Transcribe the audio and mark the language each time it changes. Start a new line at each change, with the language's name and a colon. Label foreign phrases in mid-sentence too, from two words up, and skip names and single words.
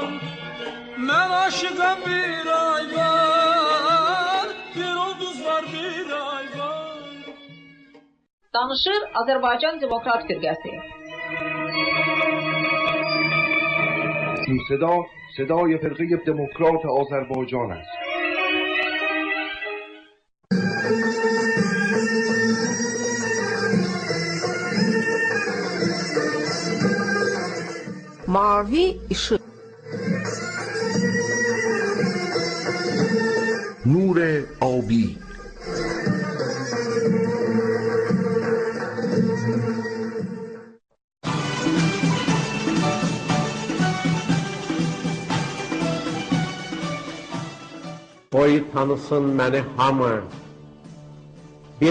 Azerbaijani: Mən aşıqam bir ay var, bir ulduz var bir ay var. Danışır Azərbaycan Demokrat Firqəsi.
Persian: این صدای فرقه دموکرات آذربایجان است.
Turkish: Mavi ışık.
Persian: نور آبی.
Azerbaijani: Qoy tanısın məni hamı, bir